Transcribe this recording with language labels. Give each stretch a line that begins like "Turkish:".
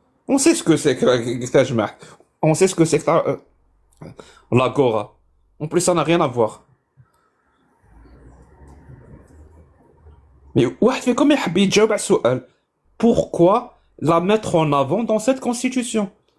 French: On sait ce que c'est que Tajmaït. On sait ce que c'est que l'agora. En plus, ça n'a rien à voir.
Arabic: Mais واحد فيكم يحب يجاوب على السؤال.
French: Pourquoi la mettre en avant dans cette constitution?